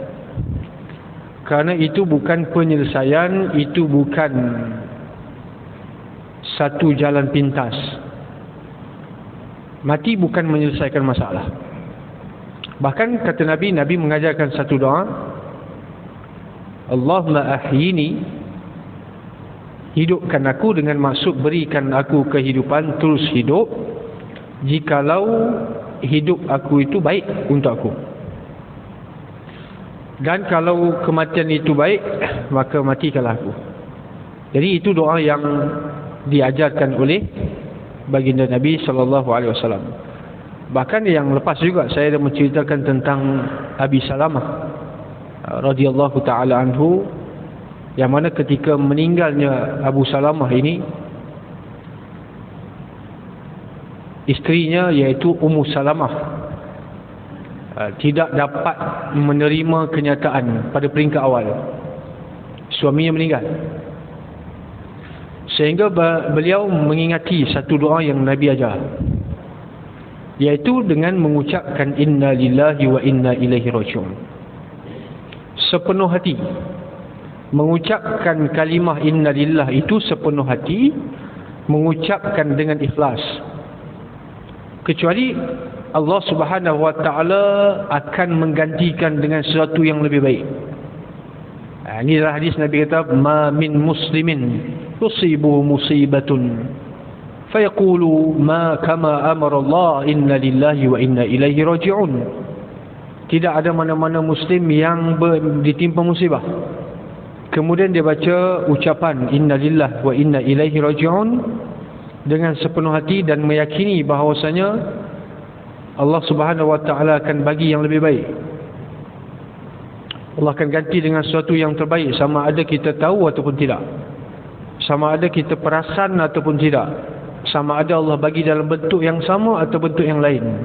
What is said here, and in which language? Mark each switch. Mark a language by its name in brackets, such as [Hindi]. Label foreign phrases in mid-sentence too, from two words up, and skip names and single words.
[Malay] Kerana itu bukan penyelesaian, itu bukan satu jalan pintas. Mati bukan menyelesaikan masalah. Bahkan kata Nabi mengajarkan satu doa, [Arabic] اللهم أحيني, [Malay] hidupkan aku, dengan maksud berikan aku kehidupan, terus hidup, jikalau hidup aku itu baik untuk aku. Dan kalau kematian itu baik, maka matikanlah aku. Jadi itu doa yang diajarkan oleh baginda Nabi SAW. Bahkan yang lepas juga saya dah menceritakan tentang Abi Salamah [Arabic] رضي الله تعالى عنه, [Malay] yang mana ketika meninggalnya Abu Salamah ini, isterinya iaitu Ummu Salamah tidak dapat menerima kenyataan pada peringkat awal suaminya meninggal, sehingga beliau mengingati satu doa yang Nabi ajar, iaitu dengan mengucapkan [Arabic] إنا لله وإنا إليه راجعون. [Malay] Sepenuh hati mengucapkan kalimah [Arabic] إنا لله [Malay] itu, sepenuh hati mengucapkan dengan ikhlas, kecuali Allah [Arabic] سبحانه وتعالى [Malay] akan menggantikan dengan sesuatu yang lebih baik. Ini adalah hadis Nabi kata, [Arabic] ما من مسلم تصيبه مصيبة فيقول ما كما أمر الله إنا لله وإنا إليه راجعون. [Malay] Tidak ada mana-mana muslim yang ditimpa musibah kemudian dia baca ucapan [Arabic] إنا لله وإنا إليه راجعون [Malay] dengan sepenuh hati dan meyakini bahawasanya Allah [Arabic] سبحانه وتعالى [Malay] akan bagi yang lebih baik. Allah akan ganti dengan sesuatu yang terbaik, sama ada kita tahu ataupun tidak. sama ada kita perasan ataupun tidak, sama ada Allah bagi dalam bentuk yang sama atau bentuk yang lain.